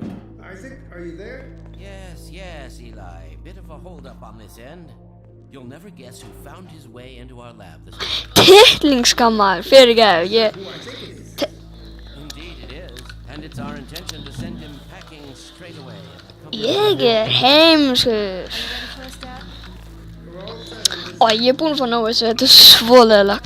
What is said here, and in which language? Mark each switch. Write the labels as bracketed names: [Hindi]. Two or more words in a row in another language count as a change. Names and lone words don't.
[English] Isaac, are you there? Yes, Eli. Bit of a holdup on this end. You'll never guess who found his way into our lab this morning. [Icelandic] Tittlingskammaður, fyrirgefðu, [English] Who I think it is. Indeed it is, and it's our intention to send him packing straight away. [Icelandic] Ég heimskur. Ég búinn að fá nóg þessu, þetta svo leiðilegt.